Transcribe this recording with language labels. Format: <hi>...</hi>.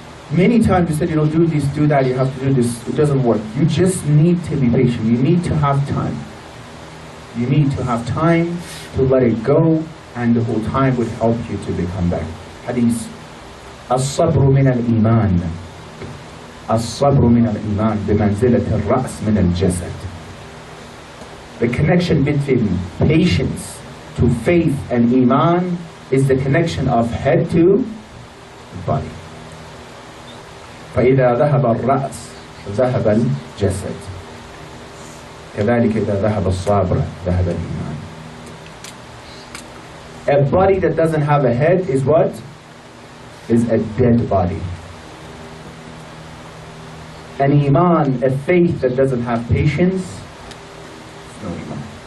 <en>Many times you said, do this, do that, you have to do this. It doesn't work. You just need to be patient. You need to have time. You need to have time to let it go, and the whole time would help you to become better. Hadith.</en> <ar>الصبر من الإيمان. الصبر من الإيمان بمنزلة الرأس من الجسد.</ar> <en>The connection between patience to faith and Iman is the connection of head to body.</en> <ar>فإذا ذهب الرأس ذهب الجسد. كذلك إذا ذهب الصبر ذهب الإيمان.</ar> <en>A body that doesn't have a head is what? Is a dead body. An Iman, a faith that doesn't have patience, is no Iman.</en>